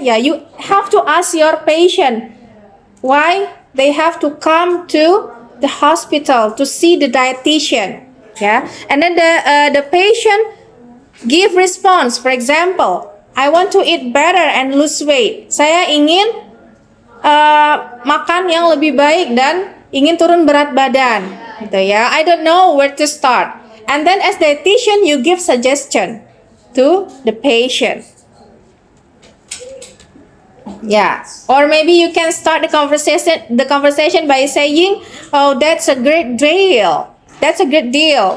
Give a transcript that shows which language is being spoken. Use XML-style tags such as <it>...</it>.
<en>Yeah, you have to ask your patient why they have to come to the hospital to see the dietitian. Yeah, and then the patient give response. For example, I want to eat better and lose weight.</en> <id>Saya ingin makan yang lebih baik dan ingin turun berat badan, gitu ya.</id> <en>I don't know where to start. And then as dietitian, you give suggestion to the patient. Yeah, or maybe you can start the conversation by saying, "Oh, that's a great deal. That's a great deal.</en>